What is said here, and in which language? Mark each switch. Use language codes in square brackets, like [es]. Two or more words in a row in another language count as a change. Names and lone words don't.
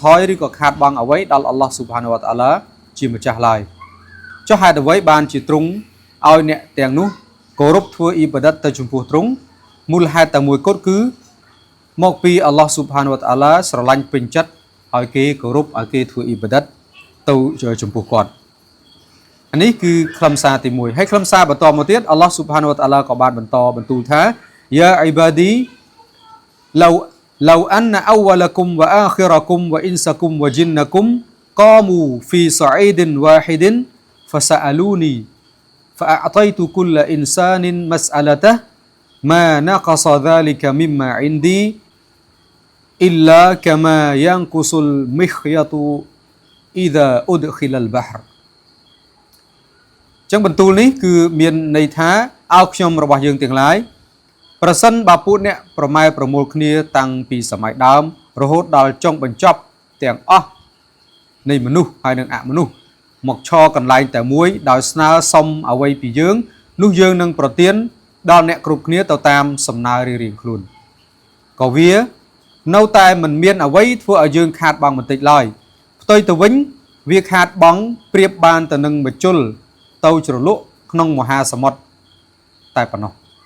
[km] យឬក៏ខាតបង់អ្វីដល់ [ar] الله سبحانه وتعالى [km] ជាម្ចាស់ឡើយចុះហេតុអ្វីបានជាទ្រង់ឲ្យអ្នកទាំងនោះគោរពធ្វើអ៊ីបាដាតទៅចំពោះទ្រង់មូលហេតុតែមួយគត់គឺមកពី [ar] الله سبحانه وتعالى [km] ស្រឡាញ់ពេញចិត្តឲ្យគេគោរពឲ្យគេធ្វើអ៊ីបាដាតទៅចំពោះគាត់នេះគឺខ្លឹមសារទី1ហើយខ្លឹមសារបន្តមកទៀត [ar] الله سبحانه وتعالى [km] ក៏បានបន្តបន្ទូលថា [ar] يا عبادي لو أن أولكم وآخركم وإنسكم وجنكم قاموا في صعيد واحد فسألوني فأعطيت كل إنسان مسألته ما نقص ذلك مما عندي إلا كما ينقص المخيط إذا أدخل البحر [km] ចឹងបន្ទូលនេះគឺ មានន័យថាអោខ្ញុំរបស់យើងទាំងឡាយប្រសិនបើពួកអ្នកប្រម៉ែប្រមូលគ្នាតាំងពីសម័យដើមរហូត ដល់ចុងបញ្ចប់ទាំងអស់នៃមនុស្សហើយនិងអមនុស្សមកឈរកន្លែងតែមួយដោយស្នើសុំអ្វីពីយើងនោះយើងនឹងប្រទានដល់អ្នកគ្រប់គ្នាទៅតាមសំណើរៀងៗខ្លួនក៏វានៅតែមិនមានអ្វីធ្វើឲ្យយើងខាតបង់បន្តិចឡើយផ្ទុយទៅវិញវាខាតបង់ប្រៀបបានទៅនឹងមជុលទៅជ្រលក់ក្នុងមហាសមុទ្រតែប៉ុណ្ណោះ